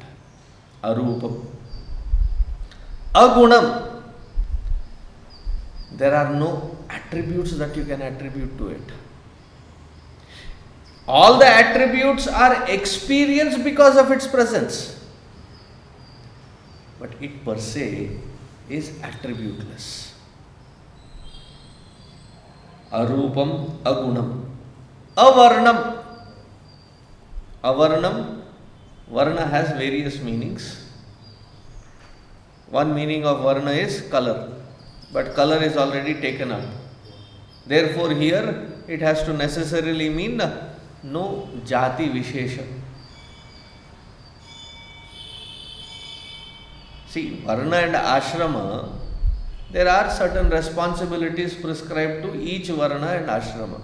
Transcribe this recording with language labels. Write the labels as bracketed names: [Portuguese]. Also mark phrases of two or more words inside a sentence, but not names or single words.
[Sanskrit] Arūpam. Agunam. [English] There are no attributes that you can attribute to it. All the attributes are experienced because of its presence. But it per se is attributeless. [Sanskrit] Arūpam, agunam. Avarnam. Avarnam, [English] varna has various meanings. One meaning of varna is color. But color is already taken up. Therefore, here it has to necessarily mean no [Sanskrit] jati vishesha. [English] See, varna and ashrama, there are certain responsibilities prescribed to each varna and ashrama.